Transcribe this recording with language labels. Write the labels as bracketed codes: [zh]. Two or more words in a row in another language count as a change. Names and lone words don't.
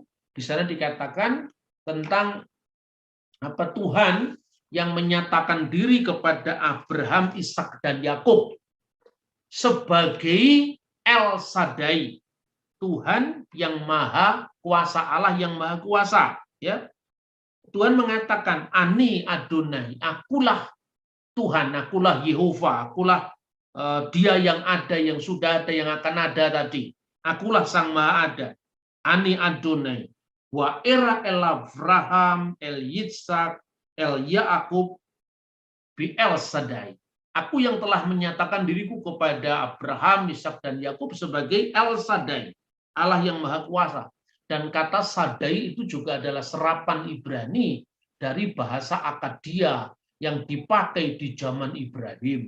[id] Di sana dikatakan tentang Tuhan yang menyatakan diri kepada Abraham, Ishak, dan Yakub sebagai El Shaddai, Tuhan yang maha kuasa, Allah yang maha kuasa. Ya, Tuhan mengatakan, [he] אני אדני, [id] akulah Tuhan, akulah Yehova, akulah Dia yang ada, yang sudah ada, yang akan ada tadi. Akulah Sang Maha Ada. [he] אני אדני. וארא אל אברהם, אל יצחק, אל יעקב, באל שדי. [id] Aku yang telah menyatakan diriku kepada Abraham, Ishak, dan Yakub sebagai El Shaddai, Allah yang maha kuasa. Dan kata Shaddai itu juga adalah serapan Ibrani dari bahasa Akadia yang dipakai di zaman Ibrahim.